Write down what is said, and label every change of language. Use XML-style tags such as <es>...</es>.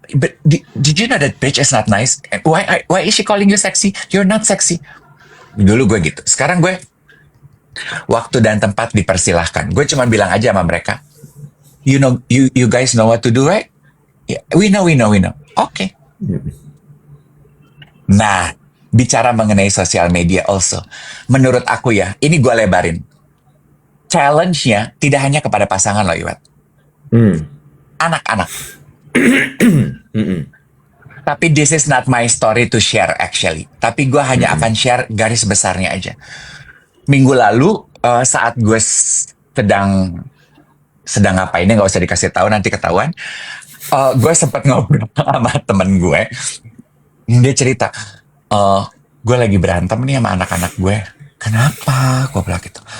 <en>But did you know that bitch is not nice? Why is she calling you sexy? You're not sexy.</en> <id>Dulu gue gitu. Sekarang gue waktu dan tempat dipersilahkan. Gue cuma bilang aja sama mereka,</id> <en>you guys know what to do, right? Yeah, we know. Oke.</en> <id>Nah, bicara mengenai sosial media also. Menurut aku ya, ini gue lebarin. Challenge-nya tidak hanya kepada pasangan loh, Iwat. Anak-anak. Tapi</id> <en>this is not my story to share actually.</en> <id>Tapi gue hanya akan share garis besarnya aja. Minggu lalu saat gue sedang ngapainnya nggak usah dikasih tahu, nanti ketahuan. Gue sempat ngobrol sama temen gue. Dia cerita, gue lagi berantem nih sama anak-anak gue. kenapa? Gue bilang gitu.</id>